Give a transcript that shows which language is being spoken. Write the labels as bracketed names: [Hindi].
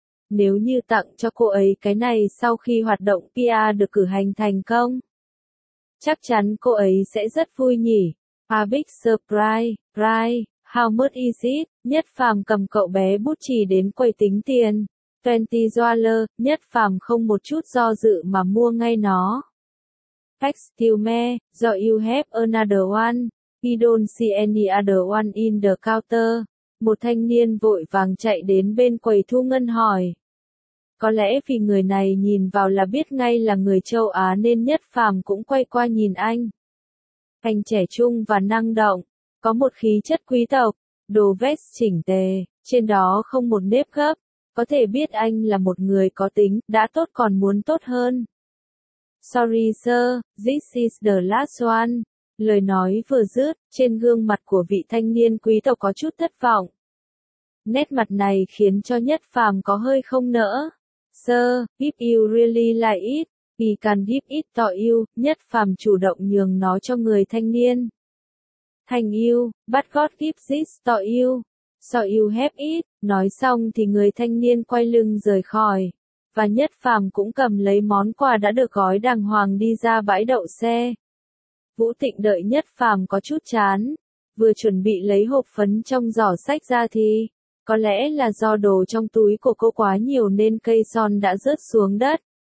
[Vietnamese] Nếu như tặng cho cô ấy cái này sau khi hoạt động PR được cử hành thành công, chắc chắn cô ấy sẽ rất vui nhỉ. [English] A big surprise, right? How much is it? [Vietnamese] Nhất Phàm cầm cậu bé bút chì đến quầy tính tiền. $20, Nhất Phàm không một chút do dự mà mua ngay nó. [English] Excuse me, do you have another one? We don't see any other one in the counter. [Vietnamese] Một thanh niên vội vàng chạy đến bên quầy thu ngân hỏi. Có lẽ vì người này nhìn vào là biết ngay là người châu Á nên Nhất Phàm cũng quay qua nhìn anh. Anh trẻ trung và năng động, có một khí chất quý tộc, đồ vest chỉnh tề, trên đó không một nếp gấp. Có thể biết anh là một người có tính, đã tốt còn muốn tốt hơn. [English] Sorry sir, this is the last one. [Vietnamese] Lời nói vừa dứt, trên gương mặt của vị thanh niên quý tộc có chút thất vọng. Nét mặt này khiến cho Nhất Phàm có hơi không nỡ. [English] Sir, if you really like it, he can give it to you. [Vietnamese] Nhất Phàm chủ động nhường nó cho người thanh niên. [English] Thank you, but God gives it to you. So you have it. [Vietnamese] Nói xong thì người thanh niên quay lưng rời khỏi. Và Nhất Phàm cũng cầm lấy món quà đã được gói đàng hoàng đi ra bãi đậu xe. Vũ Tịnh đợi Nhất Phàm có chút chán. Vừa chuẩn bị lấy hộp phấn trong giỏ sách ra thì, có lẽ là do đồ trong túi của cô quá nhiều nên cây son đã rớt xuống đất.